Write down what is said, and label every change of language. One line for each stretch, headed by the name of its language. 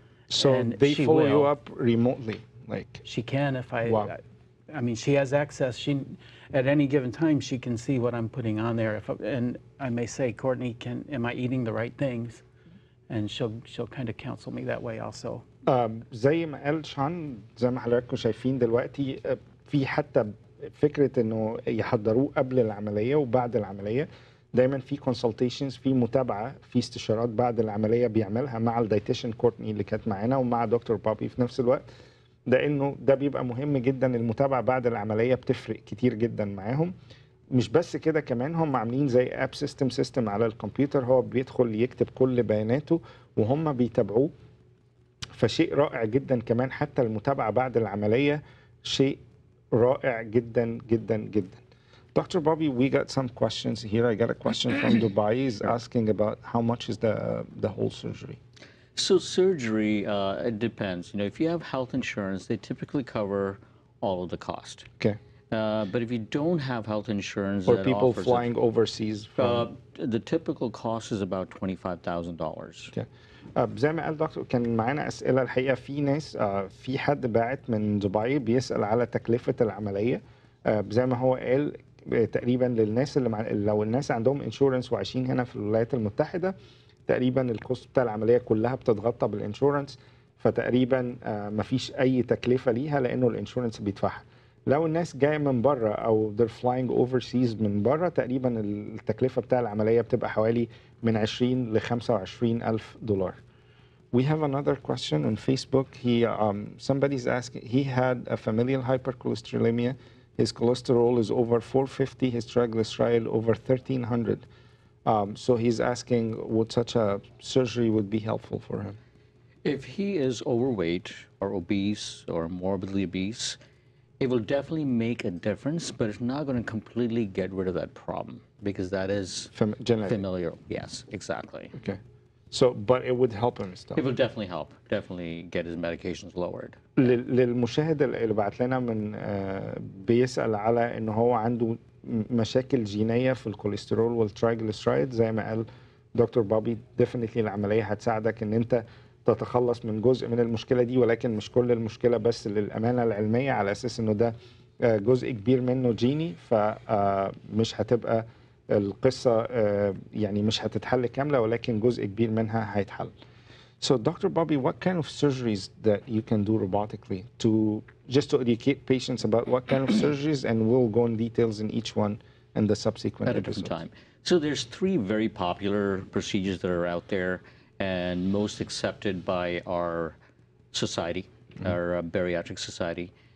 English: So they follow you up remotely, like? She can if Wow. I mean, she has access. At any given time, she can see what I'm putting on there. And I may say, Courtney, am I eating the right things? And she'll kind of counsel me that way also.
Arabic: زي ما قال شان زي ما حضراتكم شايفين دلوقتي في حتى فكرة انه يحضروه قبل العملية وبعد العملية. دايما في consultations، في متابعة، في استشارات بعد العملية بيعملها مع الدايتيشن كورتني اللي كانت معانا ومع دكتور بابي في نفس الوقت. لانه ده بيبقى مهم جدا، المتابعة بعد العملية بتفرق كتير جدا معاهم. مش بس كده، كمان هم عاملين زي اب سيستم على الكمبيوتر، هو بيدخل يكتب كل بياناته وهم بيتابعوه. فشيء رائع جدا كمان حتى المتابعة بعد العملية شيء رائع جدا جدا جدا. Dr.
English: Bobby, we got some questions here. I got a question from Dubai. He's asking about how much is the whole surgery. So surgery, it depends. You know, if you have health insurance, they typically cover all of the cost. Okay. But if you don't have health insurance, Or that people offers flying overseas from... the typical cost is about $25,000. Okay.
Arabic: زي ما قال دكتور كان معانا أسئلة الحقيقة في ناس في حد باعت من دبي بيسأل على تكلفة العملية زي ما هو قال تقريبا للناس اللي لو الناس عندهم انشورنس وعايشين هنا في الولايات المتحدة تقريبا الكوست بتاع العملية كلها بتتغطى بالانشورنس فتقريبا مفيش أي تكلفة ليها لأنه الانشورنس بيدفعها. لو الناس جاية من بره أو
English: they're flying overseas
Arabic: من بره تقريبا التكلفة بتاع العملية بتبقى حوالي من 20 ل 25 ألف دولار.
English: We have another question on Facebook. Somebody's asking, he had a familial hypercholesterolemia. His cholesterol is over 450, his triglyceride over 1300. So he's asking would such a surgery would be helpful for him? If he is overweight or obese or morbidly obese, it will definitely make a difference, but it's not going to completely get rid of that problem because that is familial. Yes, exactly. Okay. So, but it would help him still. It will definitely help. Definitely get his medications lowered.
Arabic: للمشاهد اللي بعت لنا من بيسأل على إنه هو عنده مشاكل جينية في الكوليسترول والترايجليسرايد زي ما قال دكتور بابي
English: definitely
Arabic: العملية هتساعدك إن أنت تتخلص من جزء من المشكلة دي ولكن مش كل المشكلة بس للأمانة العلمية على أساس إنه ده جزء كبير منه جيني فمش هتبقى القصة يعني مش هتتحل كاملة ولكن جزء كبير منها هيتحل.
English: So Dr. Bobby, what kind of surgeries that you can do robotically to educate patients about what kind of surgeries, and we'll go in details in each one in the subsequent at a different time. So there's three very popular procedures that are out there and most accepted by our society, our bariatric society.